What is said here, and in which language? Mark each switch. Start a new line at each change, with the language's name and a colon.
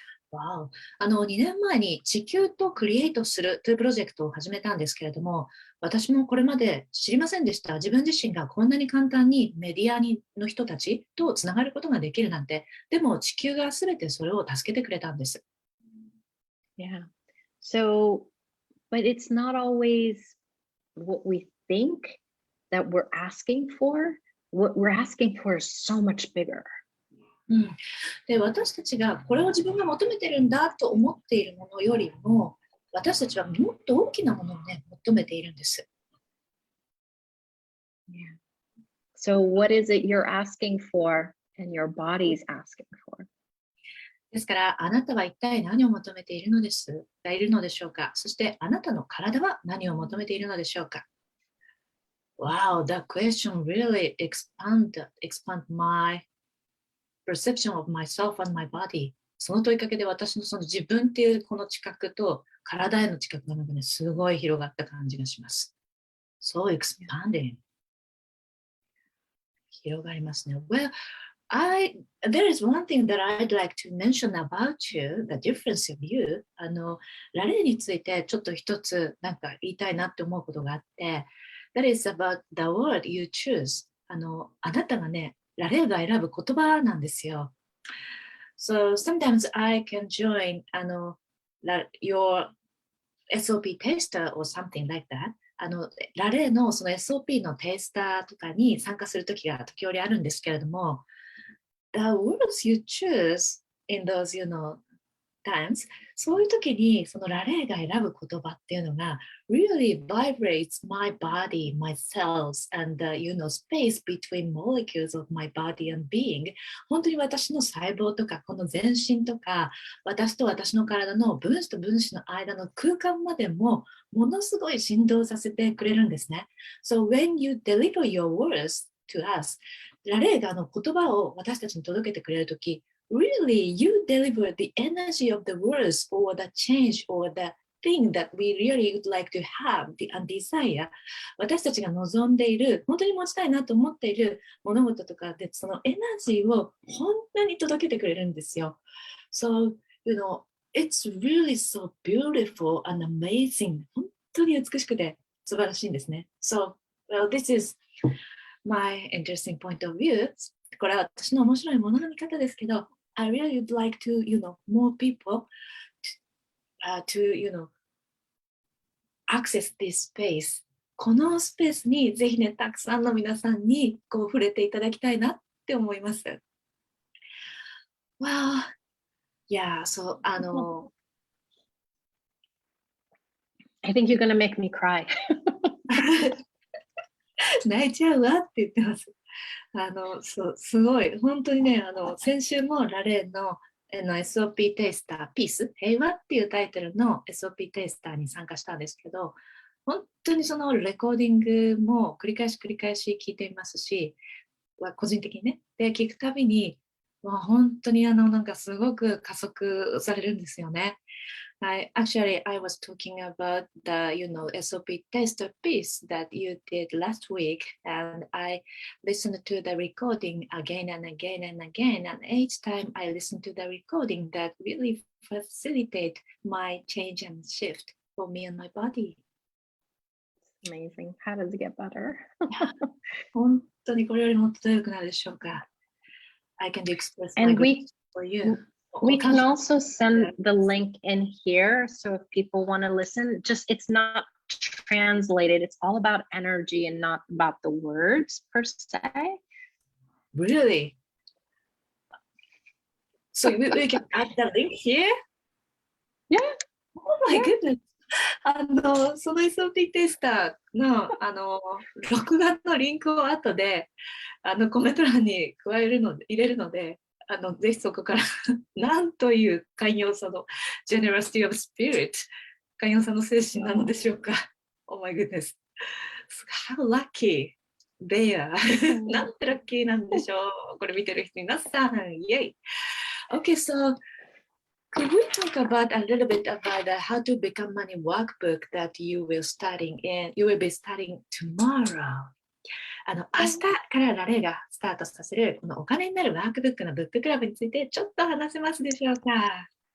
Japanese: わお。 2年前に地球とクリエイトするというプロジェクトを始めたんですけれども、私もこれまで知りませんでした。自分自身がこんなに簡単にメディアの人たちとつながることができるなんて、でも地球が全てそれを助けてくれたんです。
English: Yeah. So, but it's not always what we think that we're asking for. What we're asking for is so much bigger.
Japanese: で、私たちがこれを自分が求めてるんだと思っているものよりも、私たちはもっと大きなものをね、求めているんです。
English: Yeah. So what is it you're asking for and your body's asking for?
Japanese: ですから、あなたは一体何を求めているのでしょうか。そして、あなたの体は何を求めているのでしょうか。
English: Wow, that question really expand my perception of myself and my body.
Japanese: その問いかけで私のその自分っていうこの知覚と体への知覚がなんかね、すごい広がった感じがします。
English: So expanding.
Japanese: 広がりますね。
English: Well, there is one thing that I'd like to mention about you, the difference of you.
Japanese: ラレーについてちょっと一つなんか言いたいなって思うことがあって、
English: That is about the word you choose.
Japanese: あなたがね、ラレーが選ぶ言葉なんですよ。
English: So sometimes I can join your SOP taster or something like that.
Japanese: ラレーのその SOP のテイスターとかに参加するときが時折あるんですけれども、
English: The words you choose in those, times,
Japanese: そういう時にそのラレーが選ぶ言葉っていうのが
English: really vibrates my body, my cells, and space between molecules of my body and being.
Japanese: 本当に私の細胞とかこの全身とか私と私の体の分子と分子の間の空間までもものすごい振動させてくれるんですね。
English: So when you deliver your words to us,
Japanese: ラレーが言葉を私たちに届けてくれるとき、
English: really, you deliver the energy of the words or the change or the thing that we really would like to have, the desire.
Japanese: 私たちが望んでいる、本当に持ちたいなと思っている物事とかで、そのエナジーを本当に届けてくれるんですよ。
English: So, it's really so beautiful and amazing.
Japanese: 本当に美しくて素晴らしいんですね。
English: So, well, this is my interesting point of view.
Japanese: これは私の面白いものの見方ですけど、
English: I really would like to, more people to, access this space.
Japanese: このスペースにぜひね、たくさんの皆さんにこう触れていただきたいなって思います。
English: Well, yeah, so, I think you're gonna make me cry.
Japanese: 泣いちゃうわって言ってます。そう、すごい、本当にね、先週もラレーのSOP テイスター、ピース、平和っていうタイトルの SOP テイスターに参加したんですけど、本当にそのレコーディングも繰り返し聞いていますし、個人的にね。で、聞くたびに、本当になんかすごく加速されるんですよね。
English: I was talking about the, SOP test piece that you did last week, and I listened to the recording again and again and again, and each time I listened to the recording, that really facilitate my change and shift for me and my body. Amazing. How does it get better?
Japanese: 本当にこれよりもっと良くなるでしょうか。
English: I can express my And gratitude for you. we can also send the link in here. So if people want to listen, it's not translated. It's all about energy and not about the words per se. Really? So we can add the link here? Yeah. Oh my goodness.
Japanese: その SOP テスターの、録画のリンクを後で、コメント欄に入れるので、ぜひそこからなんという寛容さの
English: generosity of spirit
Japanese: 寛容さの精神なのでしょうか。
English: Oh my goodness. How lucky they are.
Japanese: なんてラッキーなんでしょう。これ見てる人皆さん。イェイ。
English: Okay, so could we talk about a little bit about the how to become money workbook that you will be starting tomorrow?
Japanese: 明日からラレーがスタートさせるこのお金になるワークブックのブッククラブについてちょっと話せますでしょうか。